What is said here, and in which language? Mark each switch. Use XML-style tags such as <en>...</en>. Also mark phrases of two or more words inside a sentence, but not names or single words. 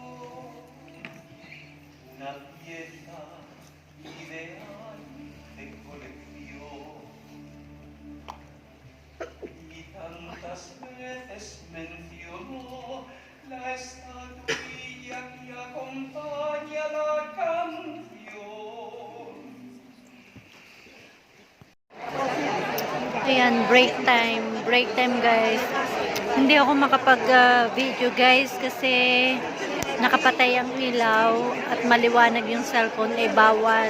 <es>Una pieza ideal de colección y tantas veces mencionó la estatuilla que acompaña la canción.</es> <en>Ayan, break time guys.</en> <tl>Hindi ako makapag-video guys kasi nakapatay ang ilaw at maliwanag yung cellphone ay bawal.</tl>